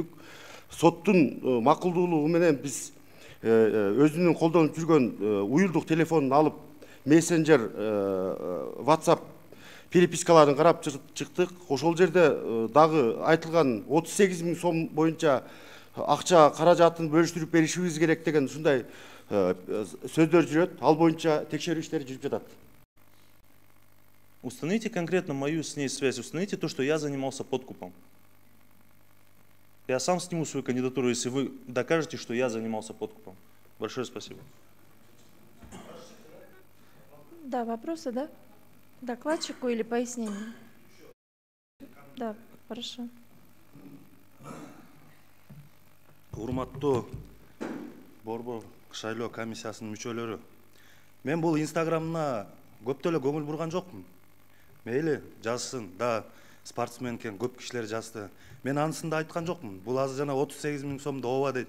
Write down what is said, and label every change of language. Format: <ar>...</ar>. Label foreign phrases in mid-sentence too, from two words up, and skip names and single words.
<ky>Соттун макулдуулугу менен биз өзүнүн колдонуп жүргөн уюлдук телефонун алып, мессенджер, WhatsApp перепискаларын карап чыктык. Ошол жерде дагы айтылган 38 миң сом боюнча акча каражатын бөлүштүрүп беришибиз керек деген ушундай сөздөр жүрөт. Ал боюнча текшерүү иштери жүрүп жатат.</ky> <ru>Установите конкретно мою с ней связь, установите то, что я занимался подкупом. Я сам сниму свою кандидатуру, если вы докажете, что я занимался подкупом. Большое спасибо. Да, вопросы, да? Докладчику или пояснение? Да, хорошо.</ru> <ky>Урматтуу борбор шайлоо комиссиясынын мүчөлөрү, мен бул инстаграмына көптө эле көңүл бурган жокмун. Мейли жазсын, да спортсмен экен, көп кишилер жазды. Мен анысын да айткан жокмун. Бул азыр жана 38 миң сомду ооба дейт.</ky>